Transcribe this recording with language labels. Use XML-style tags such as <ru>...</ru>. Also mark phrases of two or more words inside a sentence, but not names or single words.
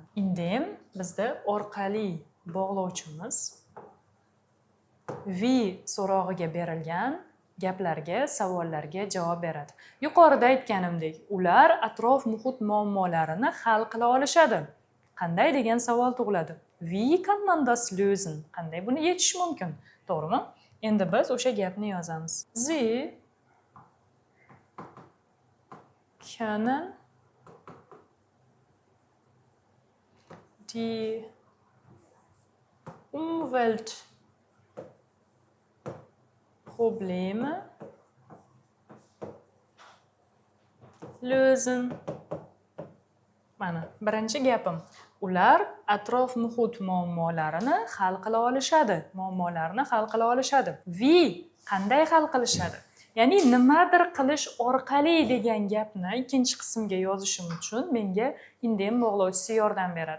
<uz>Indem bizda orqali bog'lovchimiz wie so'rog'iga berilgan gaplarga, savollarga javob beradi. Yuqorida aytganimdek, ular atrof muhit muammolarini hal qila olishadi. Qanday degan savol tug'iladi.</uz> <de>Wie kann man das lösen?</de> <uz>Qanday buni yechish mumkin? To'g'rimi? Endi biz o'sha gapni yozamiz.</uz> <de>Sie können die Umweltprobleme lösen.</de> <uz>Mana, birinchi gapim. Ular atrof muhit muammolarini hal qila olishadi. Muammolarni hal qila olishadi. Wie qanday hal qilishadi? Ya'ni nimadir qilish orqali degan gapni ikkinchi qismga yozishim uchun menga indem bog'lovchisi yordam beradi.</uz>